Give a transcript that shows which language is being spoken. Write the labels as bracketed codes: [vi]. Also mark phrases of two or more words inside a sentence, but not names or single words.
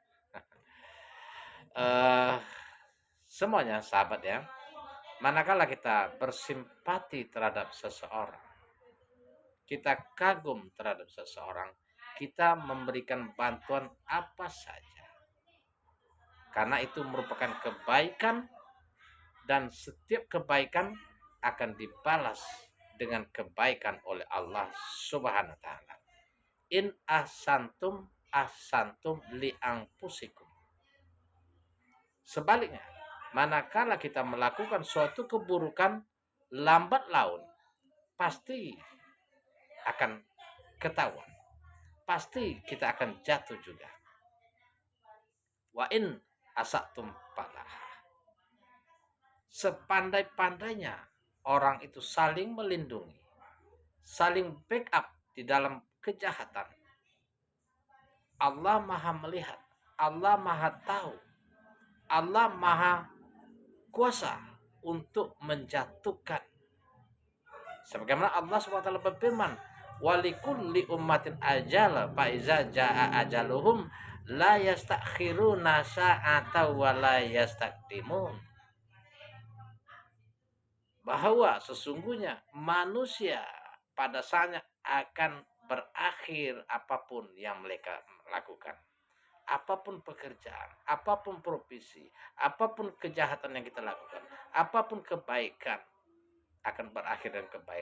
[id] Semuanya sahabat ya, manakala kita bersimpati terhadap seseorang, kita kagum terhadap seseorang, kita memberikan bantuan apa saja, karena itu merupakan kebaikan, dan setiap kebaikan akan dibalas dengan kebaikan oleh Allah [ar] سبحانه وتعالى. إن أحسنتم أحسنتم لأنفسكم. [id] Sebaliknya, manakala kita melakukan suatu keburukan, lambat laun pasti akan ketahuan. Pasti kita akan jatuh juga. [ar] وإن أسأتم فلها. [id] Sepandai-pandainya orang itu saling melindungi, saling backup di dalam kejahatan, Allah Maha melihat, Allah Maha tahu, Allah Maha kuasa untuk menjatuhkan. Sebagaimana Allah SWT berfirman, [ar] ولكل أمة أجل فإذا جاء أجلهم لا يستأخرون ساعة ولا يستقدمون. [id] Bahwa sesungguhnya manusia pada saatnya akan berakhir apapun yang mereka lakukan. Apapun pekerjaan, apapun profesi, apapun kejahatan yang kita lakukan, apapun kebaikan akan berakhir dengan kebaikan.